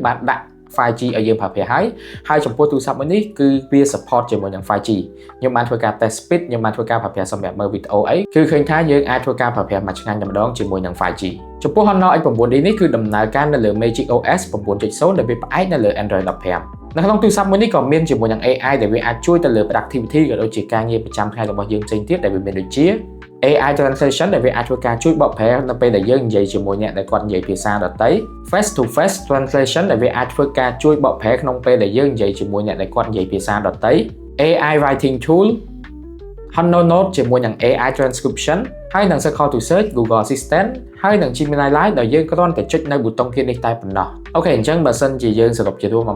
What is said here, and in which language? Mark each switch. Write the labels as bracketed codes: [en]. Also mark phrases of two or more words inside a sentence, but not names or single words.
[km] បានដាក់ 5G ឲ្យយើងប្រើប្រាស់ហើយចំពោះទូរស័ព្ទមួយនេះគឺវា support ជាមួយនឹង 5G ខ្ញុំបានធ្វើការ [en] test speed [km] ខ្ញុំបានធ្វើការប្រើប្រាស់សម្រាប់មើលវីដេអូអីគឺឃើញថាយើងអាចធ្វើការប្រើប្រាស់មួយឆ្ងាញ់តែម្ដងជាមួយនឹង 5G ចំពោះ Honor X9D នេះគឺដំណើរការនៅលើ Magic OS 9.0 ដែលវាផ្អែកនៅលើ Android 15នៅក្នុងទូរស័ព្ទមួយនេះក៏មានជាមួយនឹង AI ដែលវាអាចជួយ ទៅលើ productivity ក៏ដូចជាការងារប្រចាំថ្ងៃរបស់យើងផ្សេងទៀតដែលវាមានដូចជា [en] AI translation [km] ដែលវាអាចធ្វើការជួយបកប្រែនៅពេលដែលយើងនិយាយជាមួយអ្នកដែលគាត់និយាយភាសាដទៃ [en] face to face translation [km] ដែលវាអាចធ្វើការជួយបកប្រែក្នុងពេលដែលយើងនិយាយជាមួយអ្នកដែល គាត់និយាយភាសាដទៃ [en] AI writing tool [km] Honor Note ជាមួយនឹង [en] AI transcription [km] ហើយនឹង Circle to Search Google Assistant ហើយនឹង Gemini Live ដែលយើងគ្រាន់តែចុចនៅប៊ូតុងគៀននេះតែប៉ុណ្ណោះអូខេអញ្ចឹងបើសិនជាយើងសរុបជារួមអំ